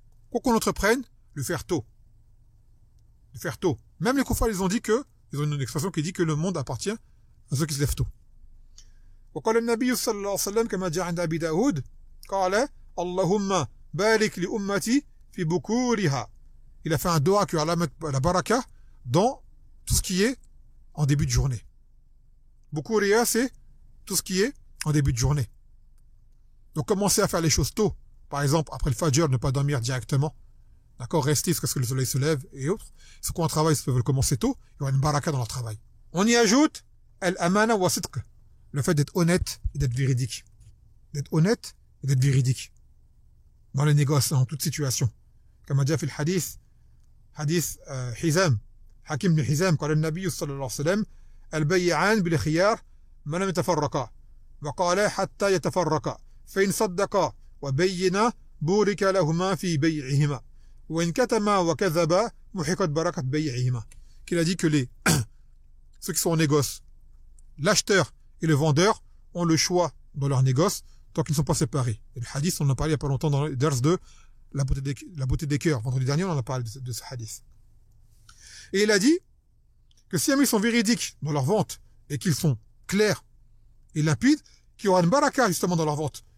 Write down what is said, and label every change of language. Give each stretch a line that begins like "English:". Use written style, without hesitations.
French: Quoi qu'on entreprenne, le faire tôt. Le faire tôt. Même les koufars, ils ont une expression qui dit que le monde appartient à ceux qui se lèvent tôt.
Arabic: وقال النبي صلى الله عليه وسلم كما جاء عند أبي داود قال اللهم بارك لأمتي في بكورها.
French: Il a fait un dua que Allah mette la baraka dans tout ce qui est en début de journée. Bukuriya, c'est tout ce qui est en début de journée. Donc commencez à faire les choses tôt. Par exemple, après le fajr, ne pas dormir directement. D'accord? Rester jusqu'à ce que le soleil se lève et autres. Ceux qui ont un travail, ils peuvent le commencer tôt. Il y aura une baraka dans leur travail. On y ajoute
Arabic: al-amana wa sidq,
French: le fait d'être honnête et d'être véridique. D'être honnête et d'être véridique. Dans les négoces, en toute situation. Comme a dit
Arabic: في الحديث حديث حزام حكيم بن حزام قال النبي صلى الله عليه وسلم البيعان بالخيار ما لم يتفرقا وقال حتى يتفرقا فإن صدقا وبينا بورك لهما في بيعهما وإن كتما وكذبا محقت بركة بيعهما.
French: Qu'il a dit que ceux qui sont en négoce, l'acheteur et le vendeur ont le choix dans leur négoce tant qu'ils ne sont pas séparés. Et le hadith, on en a parlé il n'y a pas longtemps dans le dars de la beauté des cœurs. Vendredi dernier, on en a parlé de ce hadith. Et il a dit que si ils sont véridiques dans leur vente et qu'ils sont clairs et limpides, qu'il y aura une baraka justement dans leur vente.